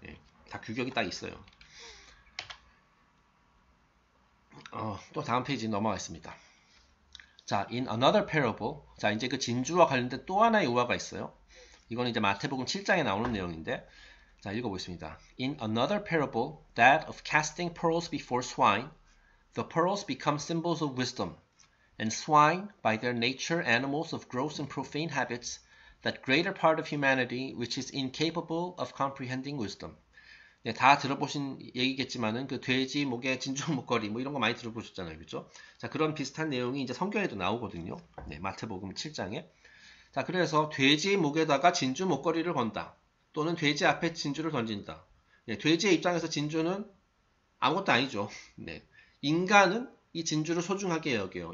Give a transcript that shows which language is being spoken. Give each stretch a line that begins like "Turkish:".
Korean: 네, 다 규격이 딱 있어요. 또 다음 페이지 넘어가겠습니다.
English: 자, in another parable.
Korean: 자, 이제 그 진주와 관련된 또 하나의 우화가 있어요. 이거는 이제 마태복음 7장에 나오는 내용인데, 자, 읽어보겠습니다.
English: In another parable, that of casting pearls before swine, the pearls become symbols of wisdom, and swine, by their nature animals of gross and profane habits, that greater part of humanity which is incapable of comprehending wisdom.
Korean: 네, 다 들어보신 얘기겠지만은 그 돼지 목에 진주 목걸이 뭐 이런 거 많이 들어보셨잖아요, 그렇죠? 자, 그런 비슷한 내용이 이제 성경에도 나오거든요. 네, 마태복음 7장에. 자, 그래서 돼지 목에다가 진주 목걸이를 건다. 또는 돼지 앞에 진주를 던진다. 네, 돼지의 입장에서 진주는 아무것도 아니죠. 네, 인간은 이 진주를 소중하게 여겨요.